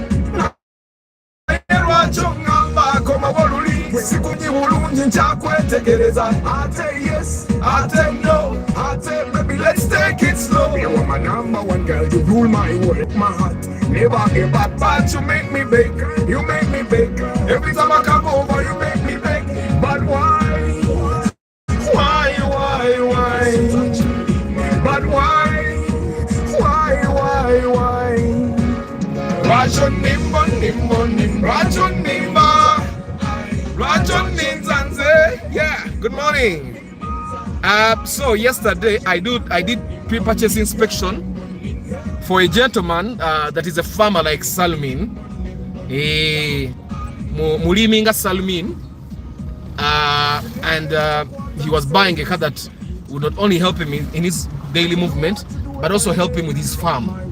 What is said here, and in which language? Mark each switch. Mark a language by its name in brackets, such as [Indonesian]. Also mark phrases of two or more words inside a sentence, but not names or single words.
[English] I tell yes, I tell no, I tell baby, let's take it slow. You are my number one girl, you rule my world, my heart. Never give back, but you make me beg, you make me beg. Every time I come over, you make me beg. But why? Why? But why? Rajon nimbo nimbo nimbo, Rajon nimba, Rajon ninzanze. Yeah. Good morning. So yesterday I did pre-purchase inspection for a gentleman that is a farmer like Salmin, Muliminga Salmin, and he was buying a car that would not only help him in his daily movement, but also help him with his farm.